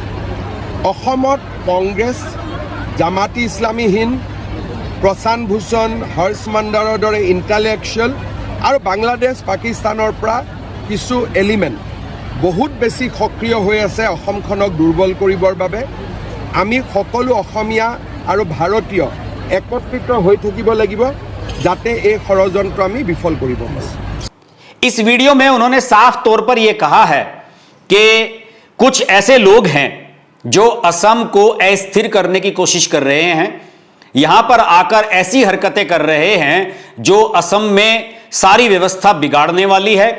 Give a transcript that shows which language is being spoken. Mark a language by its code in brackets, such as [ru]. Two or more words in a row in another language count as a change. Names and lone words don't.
[as] অসমত কংগ্ৰেছ, জামাতি ইছলামী হিন্দ, প্ৰশান্ত ভূষণ, হৰ্ষ মণ্ডলৰ দৰে ইণ্টেলেকচুৱেল আৰু বাংলাদেশ পাকিস্তানৰ পৰা কিছু এলিমেণ্ট বহুত বেছি সক্ৰিয় হৈ আছে অসমখনক দুৰ্বল কৰিবৰ বাবে। আমি সকলো অসমীয়া আৰু ভাৰতীয় একত্ৰিত হৈ থাকিব লাগিব যাতে এই ষড়যন্ত্ৰ আমি বিফল কৰিব পাৰোঁ। [hi] इस वीडियो में उन्होंने साफ तौर पर यह कहा है कि कुछ ऐसे लोग हैं जो असम को अस्थिर करने की कोशिश कर रहे हैं, यहां पर आकर ऐसी हरकतें कर रहे हैं जो असम में सारी व्यवस्था बिगाड़ने वाली है।